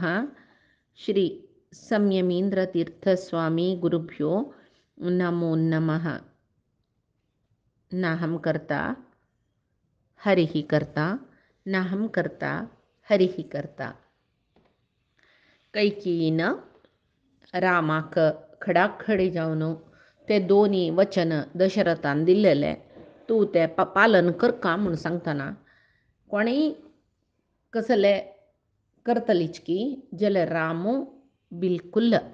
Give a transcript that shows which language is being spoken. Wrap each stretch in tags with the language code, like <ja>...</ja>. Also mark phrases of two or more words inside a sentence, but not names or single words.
<sa>श्री संयमींद्र तीर्थ स्वामी गुरुभ्यो नमो नमः। नाहं कर्ता हरिः कर्ता, नाहं कर्ता हरिः कर्ता.</sa> <kok>कैकेयीनं रामाक खडाखडी जावन ते दोन्ही वचन दशरथान दिलेले तू ते पालन कर का म्हणून सांगतना कोणीय कसले करतलीच की जाल्यार राम बिलकुल</kok>